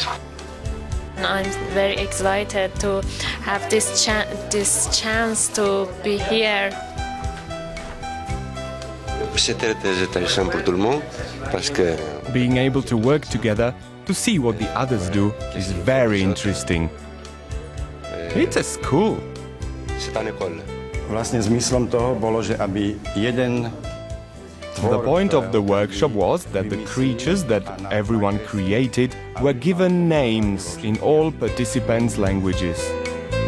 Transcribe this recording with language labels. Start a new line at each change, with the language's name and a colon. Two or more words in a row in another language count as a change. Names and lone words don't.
English: I'm very excited to have this chance to be here. Being able to work together to see what the others do is very interesting. It's a school.
Slovak: Vlastne zmyslom toho bolo, že aby jeden
English: The point of the workshop was that the creatures that everyone created were given names in all participants' languages.